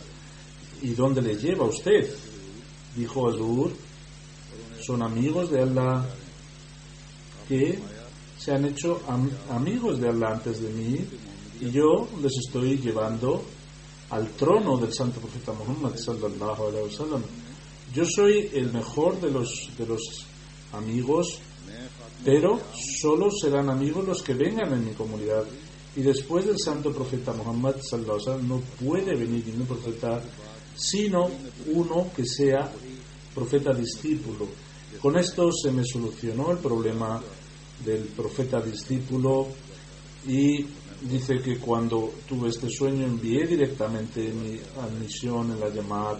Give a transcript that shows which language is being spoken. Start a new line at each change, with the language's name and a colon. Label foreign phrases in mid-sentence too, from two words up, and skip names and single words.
Spanish: ¿Y dónde le lleva usted? Dijo Hazur, son amigos de Allah que se han hecho amigos de Allah antes de mí, y yo les estoy llevando al trono del santo profeta Muhammad
Arabic: صلى الله عليه وسلم.
Spanish: Yo soy el mejor de los amigos, pero solo serán amigos los que vengan en mi comunidad, y después del santo profeta Muhammad
Arabic: صلى الله عليه وسلم
Spanish: no puede venir ningún profeta sino uno que sea profeta discípulo. Con esto se me solucionó el problema del profeta discípulo, y dice que cuando tuve este sueño envié directamente mi admisión en la Jamaat.